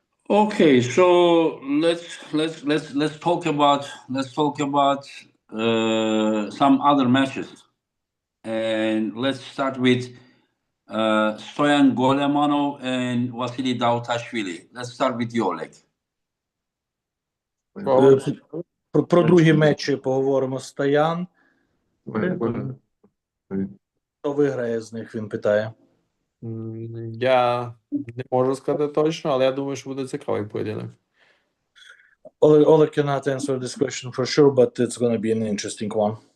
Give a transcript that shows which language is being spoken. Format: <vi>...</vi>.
<en>Okay, so let's talk about some other matches, and let's start with Stoyan Golemanov and Vasily Davutashvili. Let's start with you, Oleg.</en> <uk>Про другі матчі поговоримо. Стоян. Хто виграє з них, він питає. Я не можу сказати точно, але я думаю, що буде цікавий поєдинок.</uk> <en>Oleg cannot answer this question for sure, but it's going to be an interesting one.</en>